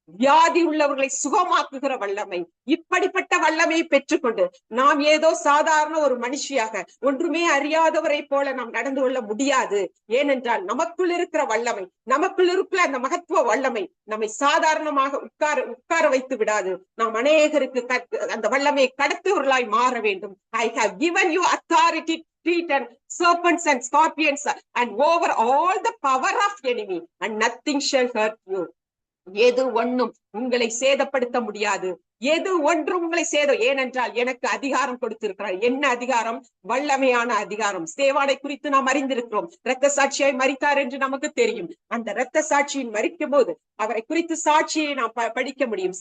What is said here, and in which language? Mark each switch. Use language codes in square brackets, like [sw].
[ta] வியாதி உள்ளவர்களை சுகமாக்குகிற வல்லமை. இப்படிப்பட்ட வல்லமையை பெற்றுக்கொண்டு நாம் ஏதோ சாதாரண ஒரு மனுஷியாக ஒன்றுமே அறியாதவரை போல நாம் நடந்து கொள்ள முடியாது. ஏனென்றால் நமக்குள் இருக்கிற வல்லமை, நமக்குள் இருக்கிற அந்த மகத்துவ வல்லமை நம்மை சாதாரணமாக உட்கார வைத்து விடாது. நாம் அநேகருக்கு அந்த வல்லமையை கடத்துவர்களாய் மாற வேண்டும். [en] I have given you authority to treat and serpents and scorpions and over all the power of enemy and nothing shall hurt you. [ta] எது ஒன்றும் உங்களை சேதப்படுத்த முடியாது. எது ஒன்று உங்களை ஏனென்றால் எனக்கு அதிகாரம் கொடுத்திருக்கிறார். என்ன அதிகாரம்? வல்லமையான அதிகாரம். ஸ்தேவானை குறித்து நாம் அறிந்திருக்கிறோம். இரத்த சாட்சியாய் மரித்தார் என்று நமக்கு தெரியும். அந்த இரத்த சாட்சியின் மரிக்கும் போது அவரை குறித்து சாட்சியை நாம் படிக்க முடியும்.